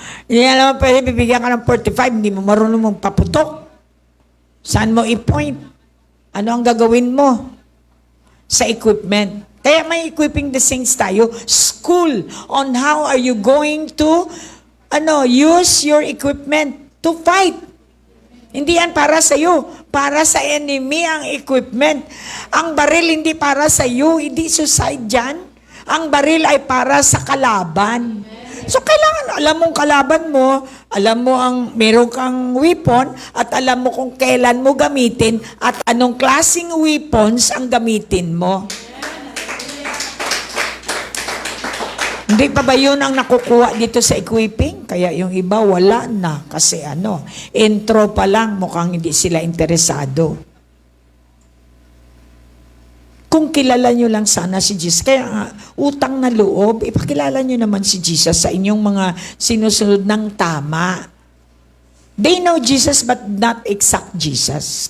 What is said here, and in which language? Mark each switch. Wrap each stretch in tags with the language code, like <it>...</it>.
<tl>Hindi alam mo, pwede bibigyan ka ng 45, hindi mo marunong mong paputok. Saan mo i-point? Ano ang gagawin mo? Sa equipment. Kaya may equipping the saints tayo.</tl> <en>School on how are you going to use your equipment to fight.</en> <tl>Hindi yan para sa iyo. Para sa enemy ang equipment. Ang baril hindi para sa iyo. Hindi suicide dyan. Ang baril ay para sa kalaban. So kailangan alam mong kalaban mo, alam mo meron kang weapon, at alam mo kung kailan mo gamitin, at anong klaseng weapons ang gamitin mo. Hindi pa ba yun ang nakukuha dito sa equipping? Kaya yung iba wala na. Kasi intro pa lang, mukhang hindi sila interesado. Kung kilala nyo lang sana si Jesus, kaya utang na loob, ipakilala nyo naman si Jesus sa inyong mga sinusunod ng tama.</tl> <en>They know Jesus but not exact Jesus.</en>